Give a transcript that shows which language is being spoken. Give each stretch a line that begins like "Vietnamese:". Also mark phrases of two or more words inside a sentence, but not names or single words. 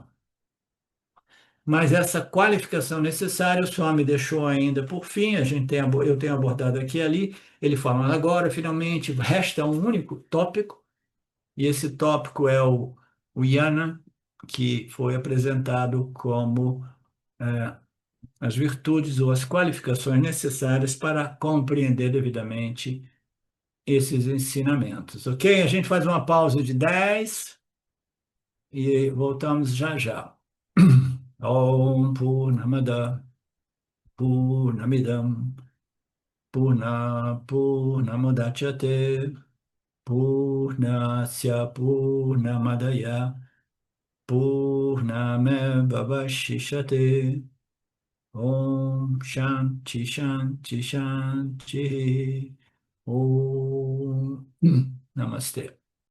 Portuguese: Mas essa qualificação necessária, o Swami deixou ainda por fim, eu tenho abordado aqui e ali, ele fala, agora, finalmente, resta um único tópico, e esse tópico é o Yana, que foi apresentado como as virtudes ou as qualificações necessárias para compreender devidamente esses ensinamentos, ok? A gente faz uma pausa de 10 e voltamos já já.
Sanskrit: Om Purnamada Purnamidam Purnamudachyate Purnasya Purnamadaya Purnamevavashishate Om Shanti Shanti Shanti Om Namaste.